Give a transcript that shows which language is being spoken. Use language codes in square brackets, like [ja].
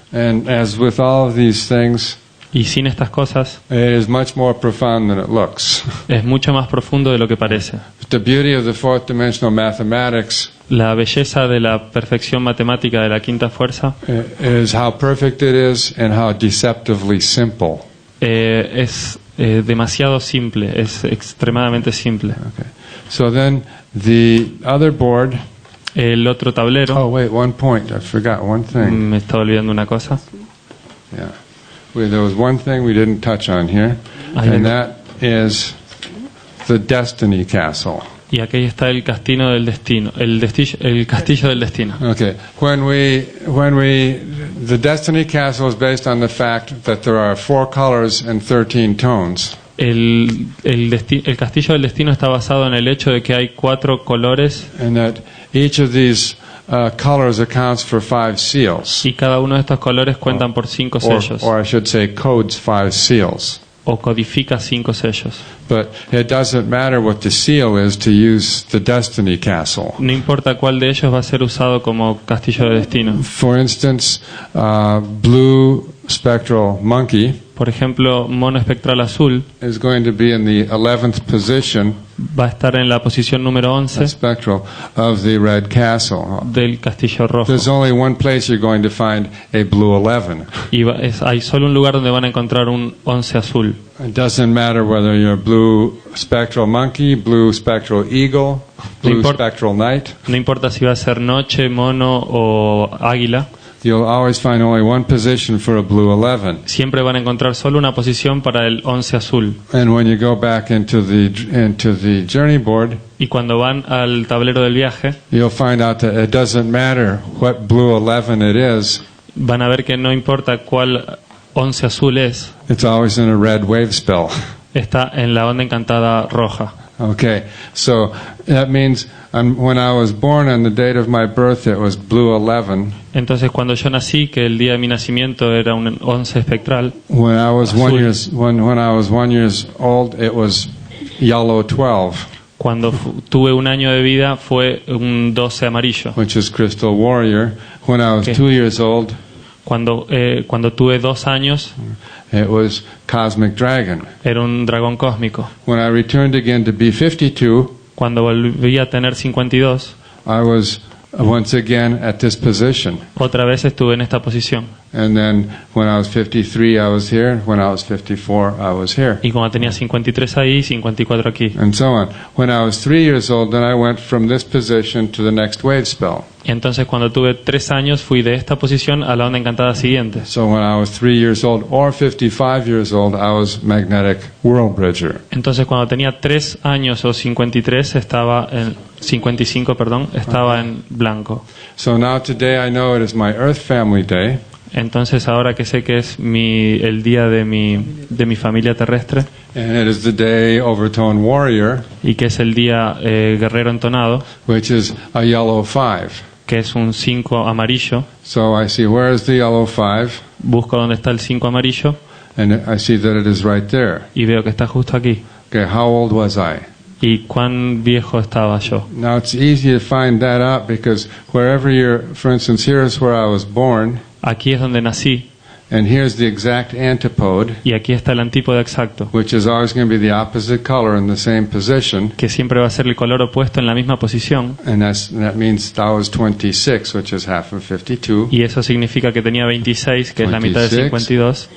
[en] And as with all of these things, [es] y sin estas cosas, [en] it is much more profound than it looks. [es] Es mucho más profundo de lo que parece. [en] The beauty of the fourth dimensional mathematics, [es] la belleza de la perfección matemática de la quinta fuerza, [en] is how perfect it is and how deceptively simple. [es] Es demasiado simple, es extremadamente simple. [en] Okay. So then the other board. [es] El otro tablero. [en] Oh wait, one point. I forgot one thing. [es] Me estaba olvidando una cosa. [en] Yeah. There was one thing we didn't touch on here, and that is the destiny castle. [es] Y aquí está el castillo del destino, el castillo del destino. [en] Okay. The destiny castle is based on the fact that there are 4 colors and 13 tones. [es] El castillo del destino está basado en el hecho de que hay 4 colores. [en] And that each of these colors accounts for 5 seals. [es] Y cada uno de estos colores cuentan por 5 sellos. [en] Or I should say codes 5 seals. [es] O codifica 5 sellos. [en] But it doesn't matter what the seal is to use the destiny castle. [es] No importa cuál de ellos va a ser usado como castillo de destino. [en] For instance, blue spectral monkey, [es] por ejemplo, mono espectral azul, [en] is going to be in the 11th position. [es] Va a estar en la posición número 11 [en] spectral of the red castle. [es] Del castillo rojo. [en] There's only one place you're going to find a blue 11. [es] Y hay solo un lugar donde van a encontrar un 11 azul. [en] It doesn't matter whether you're blue spectral monkey, blue spectral eagle, blue spectral knight. [es] No importa si va a ser noche, mono o águila. [en] you'll always find only one position for a blue 11. [es] siempre van a encontrar solo una posición para el 11 azul. [en] And when you go back into the journey board, [es] Y cuando van al tablero del viaje, [en] you'll find out that it doesn't matter what blue 11 it is. [es] van a ver que no importa cuál 11 azul es, [en] It's always in a red wave spell. [es] está en la onda encantada roja. [en] Okay, so that means when I was born on the date of my birth, it was blue 11. [es] Entonces cuando yo nací, que el día de mi nacimiento era un 11 espectral, [en] When I was [es] Azul. [en] when I was 1 year old, it was yellow 12, [es] cuando tuve un año de vida fue un 12 amarillo. [en] which is crystal warrior. When I was Okay. 2 years old, [es] Cuando tuve 2 años, [en] it was cosmic dragon. [es] era un dragón cósmico. [en] When I returned again to be 52, [es] Cuando volví a tener 52, [en] I was once again at this position. [es] otra vez estuve en esta posición. [en] And then when I was 53, I was here. When I was 54, I was here. [es] Y cuando tenía 53 ahí, 54 aquí. [en] And so on. When I was 3 years old, then I went from this position to the next wave spell. [es] Y entonces cuando tuve 3 años fui de esta posición a la onda encantada siguiente. [en] So when I was 3 years old or 55 years old, I was magnetic world bridger. [es] Entonces cuando tenía 3 años o 53 estaba en 55, perdón, estaba en blanco. [en] So now today I know it is my Earth family day. [es] Entonces ahora que sé que es el día de mi familia terrestre [en] And it is the day Overtone Warrior, [es] y que es el día guerrero entonado, [en] which is a yellow 5. [es] que es un 5 amarillo. [en] So I see where is the yellow 5, [es] Busco dónde está el 5 amarillo [en] and I see that it is right there. [es] y veo que está justo aquí. [en] Okay, how old was I? [es] ¿Y cuán viejo estaba yo? [en] Now it's easy to find that out because wherever for instance, here is where I was born, [es] Aquí es donde nací [en] and here's the exact antipode, [es] y aquí está el antípodo exacto, [en] which is always going to be the opposite color in the same position, [es] que siempre va a ser el color opuesto en la misma posición, [en] and that means I was 26, which is half of 52, [es] y eso significa que tenía 26, que es la mitad de 52,